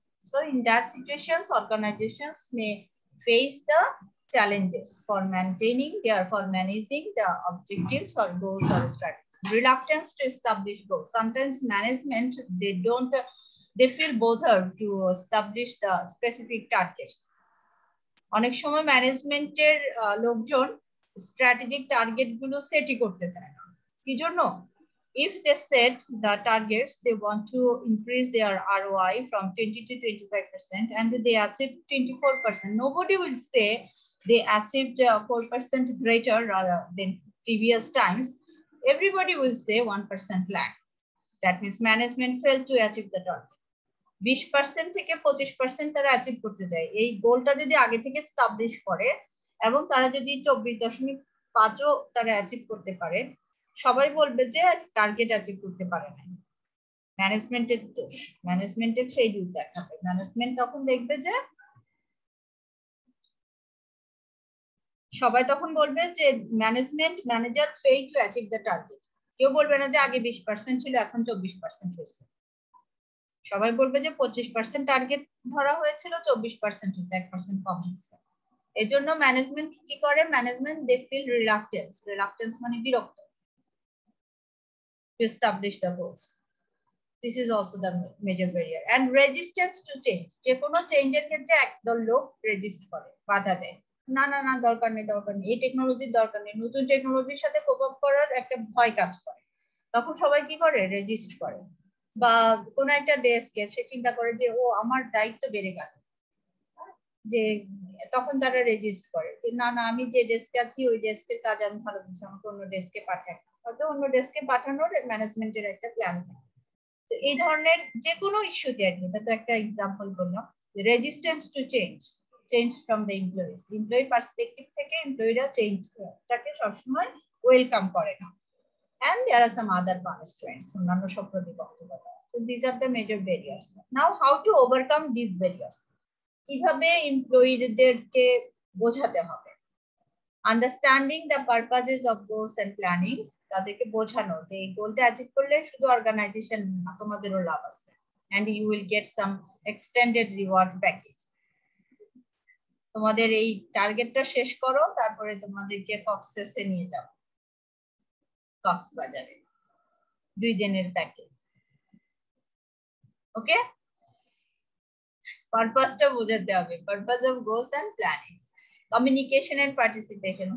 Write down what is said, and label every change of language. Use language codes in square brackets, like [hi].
[en] So in that situations, organizations may face the challenges for managing the objectives or goals or strategies. Reluctance to establish goals. Sometimes management, they feel bothered to establish the specific targets. [bn] অনেক সময় ম্যানেজমেন্টের লোকজন strategic target গুলো সেটই করতে চায় না। কি জন্য? [en] If they set the targets, they want to increase their ROI from 20 to 25% and they achieve 24%. Nobody will say they achieved 4% greater rather than previous times, everybody will say 1% lag. That means management failed to achieve the target. [bn] 20% থেকে 25% তারা achieve করতে যায়। এই গোলটা যদি আগে থেকে establish করে এবং তারা যদি 24.5ও তারা অ্যাচিভ করতে পারে, সবাই বলবে যে টার্গেট অ্যাচিভ করতে পারে না। ম্যানেজমেন্টের দোষ, ম্যানেজমেন্টের ফেইলিউর দেখাবে। ম্যানেজমেন্ট তখন দেখবে যে সবাই তখন বলবে যে [en] Manager fail to achieve the target. [bn] কেউ বলবে না যে আগে 20% ছিল এখন 24% হয়েছে। সবাই বলবে যে 25% টার্গেট ধরা হয়েছিল, 24% হয়েছে, 1% কম হয়েছে। এই জন্য ম্যানেজমেন্ট কি করে? [en] management they feel reluctance [bn] মানে বিরক্ত [en] to establish the goals. This is also the major barrier. And resistance to change. [bn] যে কোনো চেঞ্জের ক্ষেত্রে একদল লোক রেজিস্ট করে, বাধা দেয়। না না না, দরকার নেই, এই টেকনোলজির দরকার নেই। নতুন টেকনোলজির সাথে কোপ আপ করার একটা ভয় কাজ করে। তখন সবাই কি করে? রেজিস্ট করে। বা কোন একটা ডেস্কে সে চিন্তা করে যে ও আমার দায়িত্ব বেড়ে গেল, যে তখন তারা রেজিস্ট করে যে না না, আমি যে ডেস্কে আছি ওই ডেস্কের কাজ আমি ভালো বুঝি, আমাকে অন্য ডেস্কে পাঠায়। হয়তো অন্য ডেস্কে পাঠানোর ম্যানেজমেন্টের একটা প্ল্যান থাকে। তো এই ধরনের যে কোনো ইস্যুতে আর কি, এটা তো একটা এক্সাম্পল বললাম। [en] resistance to change from the employee perspective [bn] থেকে এমপ্লয়িরা চেঞ্জটাকে সবসময় ওয়েলকাম করে না। [en] And there are some other punishments. So these are the major barriers. Now, how to overcome these barriers? [bn] কিভাবে এমপ্লয়িদেরকে বোঝাতে হবে? [en] Understanding the purposes of goals and plannings. [bn] তাদেরকে বোঝানো যে এই গোলটা অ্যাচিভ করলে শুধু অর্গানাইজেশন না, তোমাদেরও লাভ আছে। [en] And you will get some extended reward package. [bn] তোমাদের এই টার্গেটটা শেষ করো, তারপরে তোমাদেরকে কক্সেসে নিয়ে যাও, কক্সবাজারে 2 দিনের প্যাকেজ। ওকে, পারপাসটা বোঝাতে হবে। [en] Purpose of goals and plannings, communication and participation.